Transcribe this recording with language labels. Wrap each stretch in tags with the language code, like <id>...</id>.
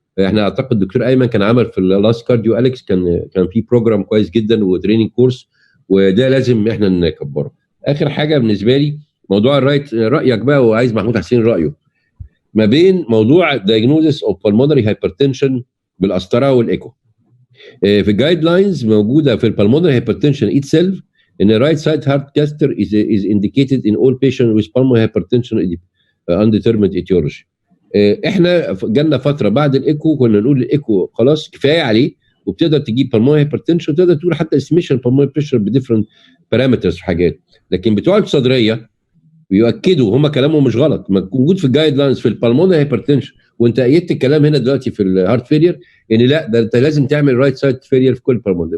<ar>احنا اعتقد الدكتور ايمن كان عمل في اللاست كارديو اليكس كان في بروجرام كويس جدا وتريننج كورس، وده لازم احنا نكبره. اخر حاجه بالنسبه لي موضوع رايك بقى، وعايز محمود حسين رايه ما بين موضوع</ar> <en>diagnosis of pulmonary hypertension</en> <ar>بالقسطره والايكو. في الجايد لاينز موجوده في البلمونري</ar> <en>hypertension itself ان right side heart catheter is indicated in all patients with pulmonary hypertension undetermined etiology.</en> <ar>احنا جالنا فتره بعد الايكو كنا نقول الايكو خلاص كفايه عليه، وبتقدر تجيب</ar> <en>pulmonary hypertension</en> <ar>وتقدر تقول حتى</ar> <en>estimation pulmonary pressure</en> <ar>بديفرنت بارامترز وحاجات. لكن بتوع الصدريه بيؤكدوا هم كلامهم مش غلط، موجود في الجايد لاينز في البلمونري هايبرتنشن، وانت ايدت الكلام هنا دلوقتي في الهارت فيلير ان لا ده انت لازم تعمل رايت سايد فيلير في كل بالمونري.</ar>